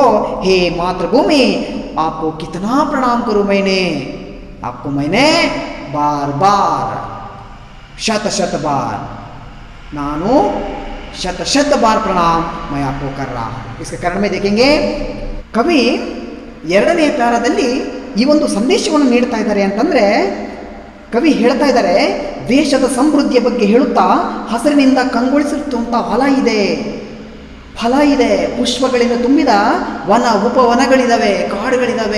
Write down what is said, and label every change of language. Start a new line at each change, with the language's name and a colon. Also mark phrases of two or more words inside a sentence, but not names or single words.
Hindi: हे मातृभूमि, आपको कितना प्रणाम करूं आपको मैंने बार बार, शत बार, नानु शत बार प्रणाम मैं आपको कर रहा हूं। इसके कारण में देखेंगे कवि
Kannada: ಎರಡನೇ ಪ್ಯಾರಾದಲ್ಲಿ ಈ ಒಂದು ಸಂದೇಶವನ್ನು ನೀಡ್ತಾ ಇದ್ದಾರೆ ಅಂತಂದ್ರೆ, ಕವಿ ಹೇಳ್ತಾ ಇದ್ದಾರೆ ದೇಶದ ಸಮೃದ್ಧಿಯ ಬಗ್ಗೆ ಹೇಳುತ್ತಾ ಹಸಿರಿನಿಂದ ಕಂಗೊಳಿಸುವಂಥ ಫಲ ಇದೆ, ಪುಷ್ಪಗಳಿಂದ ತುಂಬಿದ ವನ ಉಪವನಗಳಿದಾವೆ, ಕಾಡುಗಳಿದಾವೆ.